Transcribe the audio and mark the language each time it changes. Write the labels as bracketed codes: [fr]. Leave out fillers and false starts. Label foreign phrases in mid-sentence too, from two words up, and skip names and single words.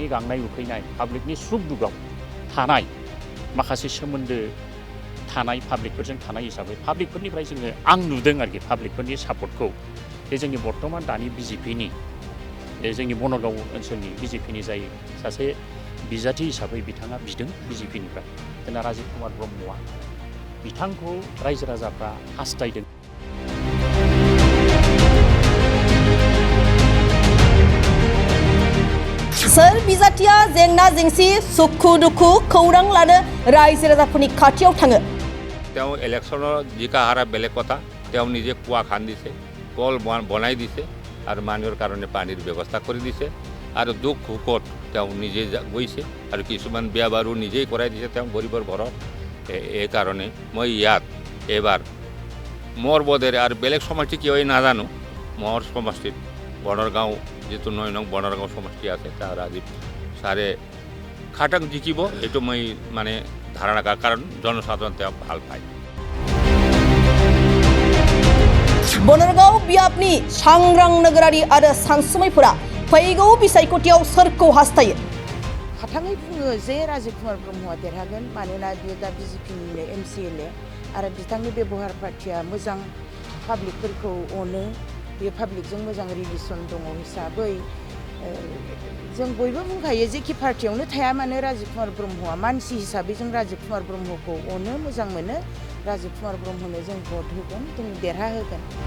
[brx] गांनाय उखैनाय पाब्लिकनि सुख दुखुआव थानाय माखासे सोमोन्दो थानाय पाब्लिकफोरजों थानाय हिसाबै पाब्लिकफोरनिफ्राय जोङो आं नुदों आरोखि पाब्लिकफोरनि सापर्टखौ बे जोंनि बर्तमान दानि बिजेपिनि जोंनि बनरगाव ओनसोलनि बिजेपिनि जाय सासे बिजाथि हिसाबै बिथाङा बिदों बिजेपिनिफ्राय जोंना राजिब कुमार ब्रह्मआ बिथांखौ रायजो राजाफ्रा हास्थायदों। सोर बिजाथिया जेंना जेंसि सुखु दुखु खौरां लानो रायजो राजाफोरनि खाथियाव थाङो [as] তেওঁ ইলেকশ্যনৰ জিকা হাৰা বেলেগ কথা তেওঁ নিজে কুঁৱা খান্দিছে কল বনাই দিছে আৰু মানুহৰ কাৰণে পানীৰ ব্যৱস্থা কৰি দিছে আৰু দুখ সুখত তেওঁ নিজে গৈছে আৰু কিছুমান বিয়া বাৰু নিজেই কৰাই দিছে তেওঁ গৰীবৰ ঘৰত এই কাৰণে মই ইয়াত এবাৰ মোৰ বোধেৰে আৰু বেলেগ সমষ্টি কিয় নাজানো মোৰ সমষ্টিত বনৰগাঁও যিটো ৯ নং বনৰগাঁও সমষ্টি আছে তাৰ ৰাজীৱ ছাৰে খাটাং জিকিব এইটো মই মানে ধাৰণা কাৰণ জনসাধাৰণ তেওঁক ভাল পায়। [brx] बनरगाव बियाबनि सांग्रां नोगोरारि आरो सानसुमैफोरा फैगौ बिसायख'थियाव सोरखौ हास्थायो खाथाङै बुङो जे राजिब कुमार ब्रह्मआ देरहागोन मानोना बियो दा बिजेपिनिनो MCLA आरो बिथांनि बेबहार पार्टिया मोजां पाब्लिकफोरखौ अनो बे पाब्लिकजों मोजां रिलेसन दङ हिसाबै जों बयबो बुंखायो जेखि पार्टियावनो थाया मानो राजिब कुमार ब्रह्मआ मानसि हिसाबै जों राजिब कुमार ब्रह्मखौ अनो मोजां मोनो राजिब कुमार ब्रह्मनो जों भट होगोन जों देरहाहोगोन।